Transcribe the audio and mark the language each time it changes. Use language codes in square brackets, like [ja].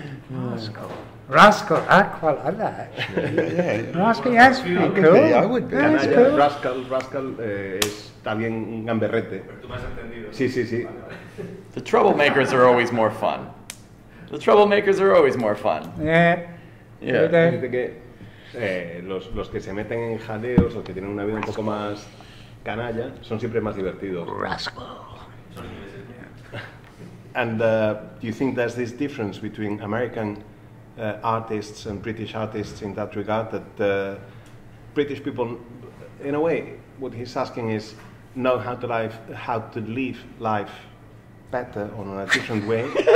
[en] Rascal. Rascal, I quite like that. Rascal, that's pretty cool. I would be. That's cool. [es] Rascal está bien gamberrete. Pero tú me has entendido. Sí, sí, sí. [en] The troublemakers are always more fun. The troublemakers are always more fun. Yeah. Yeah. [es] Dice que los que se meten en jaleos o que tienen una vida un poco más canalla son siempre más divertidos. [en] Rascal. And do you think there's this difference between American artists and British artists in that regard, that British people, in a way, what he's asking is know how to live life better or in a different way,